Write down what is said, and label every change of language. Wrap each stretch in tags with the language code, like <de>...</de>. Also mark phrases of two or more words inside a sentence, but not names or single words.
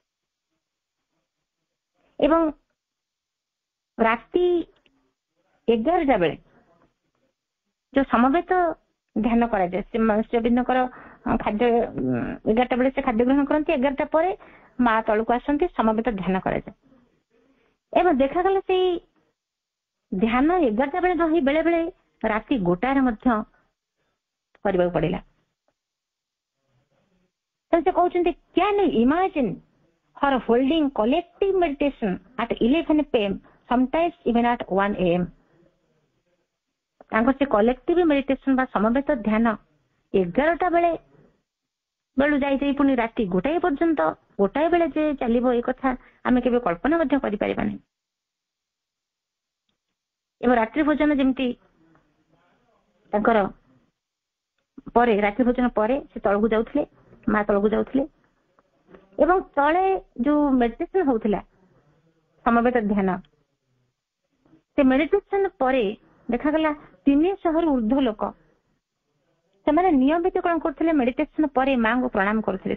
<or>ଏବଂ ରାତି 11ଟା ବେଳେ ଯୋଉ ସମବେତ ଧ୍ୟାନ କରାଯାଏ, ଶ୍ରୀ ଅରବିନ୍ଦଙ୍କର ଖାଦ୍ୟ 11ଟା ବେଳେ ସେ ଖାଦ୍ୟ ଗ୍ରହଣ କରନ୍ତି, 11ଟା ପରେ ମା ତଳକୁ ଆସନ୍ତି, ସମବେତ ଧ୍ୟାନ କରାଯାଏ। ଏବଂ ଦେଖାଗଲା ସେଇ ଧ୍ୟାନ 11ଟା ବେଳେ ରହି ବେଳେ ବେଳେ ରାତି 2ଟାରେ ମଧ୍ୟ କରିବାକୁ ପଡିଲା। ସେ କହୁଛନ୍ତି</or> <en>can you imagine her holding collective meditation at 11 PM, sometimes even at 1 AM.</en> <or>ତାଙ୍କର ସେ</or> <en>collective meditation</en> <or>ବା ସମବେତ ଧ୍ୟାନ 11ଟା ବେଳୁ ଯାଇ ପୁଣି ରାତି 2ଟାଏ ପର୍ଯ୍ୟନ୍ତ, 2ଟାଏ ବେଳେ ଯେ ଚାଲିବ, ଏ କଥା ଆମେ କେବେ କଳ୍ପନା ମଧ୍ୟ କରିପାରିବା ନାହିଁ। ଏବଂ ରାତ୍ରି ଭୋଜନ ଯେମିତି ତାଙ୍କର ପରେ, ରାତ୍ରି ଭୋଜନ ପରେ ସେ ତଳକୁ ଯାଉଥିଲେ, ମା ତଳକୁ ଯାଉଥିଲେ ଏବଂ ତଳେ ଯୋଉ ମେଡିଟେସନ ହଉଥିଲା ସମବେତ ଧ୍ୟାନ, ସେ ମେଡିଟେସନ ପରେ ଦେଖାଗଲା 300 ଊର୍ଦ୍ଧ୍ୱ ଲୋକ ସେମାନେ ନିୟମିତ କଣ କରୁଥିଲେ, ମେଡିଟେସନ ପରେ ମାଙ୍କୁ ପ୍ରଣାମ କରୁଥିଲେ।</or>